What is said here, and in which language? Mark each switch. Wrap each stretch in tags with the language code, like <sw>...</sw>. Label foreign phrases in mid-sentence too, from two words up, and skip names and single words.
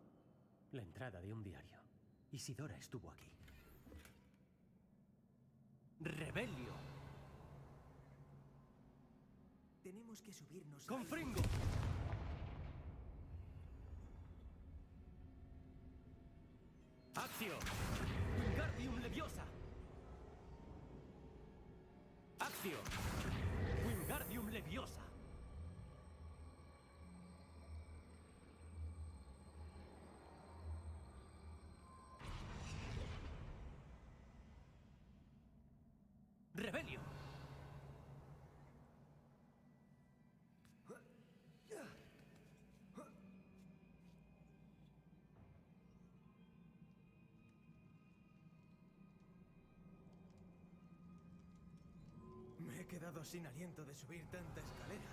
<es>La entrada de un diario. Isidora estuvo aquí. ¡Rebelio! Tenemos que subirnos a... ¡Confringo! ¡Accio! ¡Wingardium Leviosa! ¡Accio! ¡Wingardium Leviosa! ¡Rebelio! Me he quedado sin aliento de subir tanta escalera.</es>